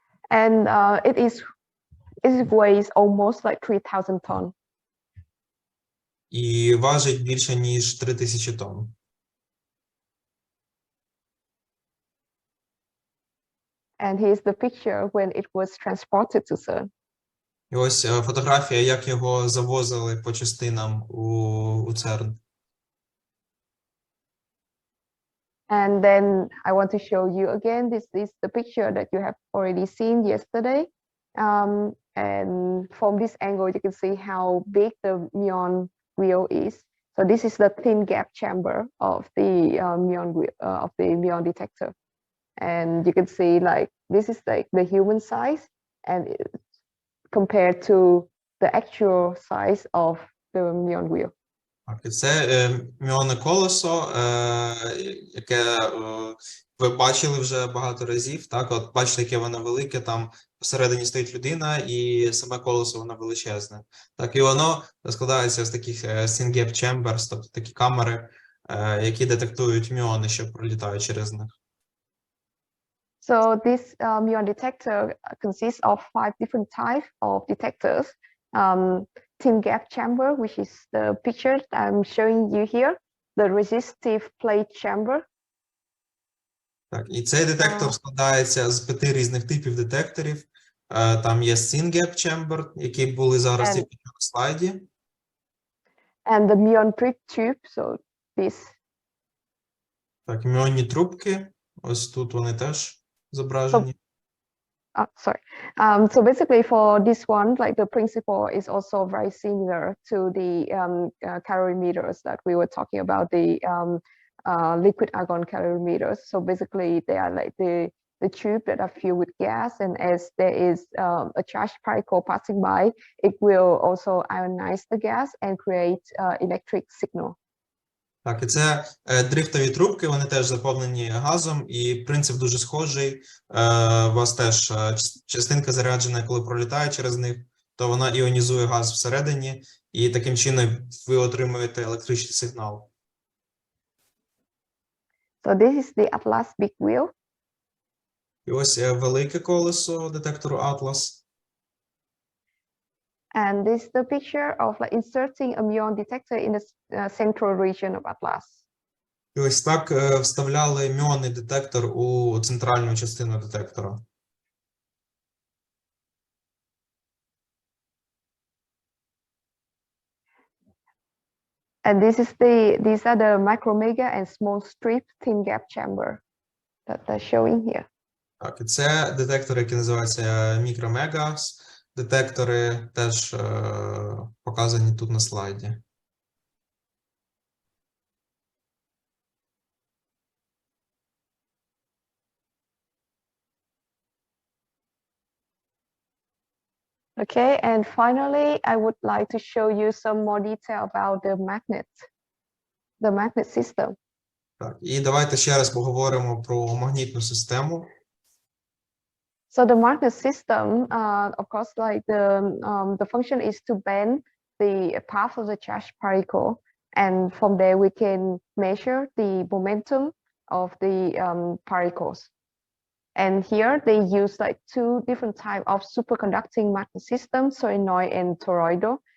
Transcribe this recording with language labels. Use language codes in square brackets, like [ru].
[en] And it weighs almost like 3,000 tons. [uk] І важить більше, ніж 3000 тонн. [en] And here's the picture when it was transported to CERN. [uk] І ось фотографія, як його завозили по частинам у CERN. [en] And then I want to show you again, this is the picture that you have already seen yesterday. And from this angle, you can see how big the muon wheel is. So this is the thin gap chamber of the muon wheel, of the muon detector. And you can see like, this is like the human size and compared to the actual size of the muon wheel. [uk] Так, і це міонне колесо, яке ви бачили вже багато разів. Так, от бачите, яке воно велике, там всередині стоїть людина, і саме колесо воно величезне. Так, і воно складається з таких thin gap chambers, тобто такі камери, які детектують міони, що пролітають через них. [en] So this muon detector consists of 5 different types of detectors. Thin gap chamber, which is the picture I'm showing you here, the resistive plate chamber. [uk] Так, і цей детектор складається з 5 різних типів детекторів. Там є thin gap chamber, які були зараз тільки на слайді. [en] And the muon tube, so this. [uk] Так, міонні трубки, ось тут вони теж зображені. [en] Sorry. So basically for this one, like the principle is also very similar to the calorimeters that we were talking about, the liquid argon calorimeters. So basically they are like the tube that are filled with gas, and as there is a charged particle passing by, it will also ionize the gas and create electric signal. [uk] Так, і це дрифтові трубки, вони теж заповнені газом, і принцип дуже схожий. У вас теж частинка заряджена, коли пролітає через них, то вона іонізує газ всередині, і таким чином ви отримуєте електричний сигнал. [en] So this is the ATLAS big wheel. [uk] І ось велике колесо детектору Atlas. [en] And this is the picture of like inserting a muon detector in the central region of atlas. [uk] І ось так вставляли міонний детектор у центральну частину детектора. [en] And these are the micro, mega, and small strip thin gap chamber that they're showing here. [uk] Так, і це детектори, які називаються мікро-мегас. Детектори теж показані тут на слайді. [en] Okay, and finally, I would like to show you some more detail about the magnet system. [uk] Так, і давайте ще раз поговоримо про магнітну систему. [en] So the magnet system, of course, like the function is to bend the path of the charged particle, and from there we can measure the momentum of the particles. And here they use like two different types of superconducting magnet systems, solenoid and toroidal.